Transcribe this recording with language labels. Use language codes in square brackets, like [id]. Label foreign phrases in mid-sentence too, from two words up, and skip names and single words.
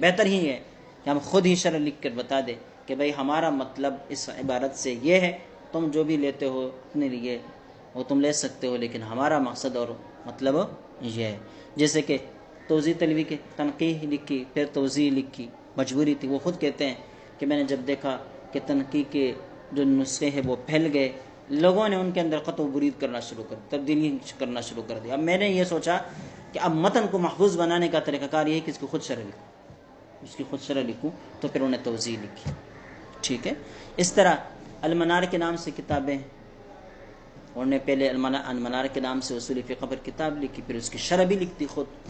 [ur] بہتر ہی ہے کہ ہم خود ہی شرح لکھ کر بتا دیں کہ بھئی ہمارا مطلب اس عبارت سے یہ ہے، تم جو بھی لیتے ہو اپنے لیے وہ تم لے سکتے ہو، لیکن ہمارا مقصد اور مطلب یہ ہے۔ جیسے کہ توضیح تلوی کے تنقیح لکھی، پھر توضیح لکھی، مجبوری تھی۔ وہ خود کہتے ہیں کہ میں نے جب دیکھا کہ تنقیح کے جو نسخے ہیں وہ پھیل گئے، لوگوں نے ان کے اندر قطع و برید کرنا شروع کر دی، تبدیلی کرنا شروع کر دی۔ اب میں نے یہ سوچا کہ اب متن کو محفوظ بنانے کا طریقہ کار یہ ہے کہ اس کی خود شرح لکھوں، اس کی خود شرح لکھوں، تو پھر انہیں توضیح لکھی، ٹھیک ہے۔ اس طرح المنار کے نام سے کتابیں، انہوں نے پہلے المنار کے نام سے اصول فقہ پر کتاب لکھی، پھر اس کی شرح بھی لکھ دی خود۔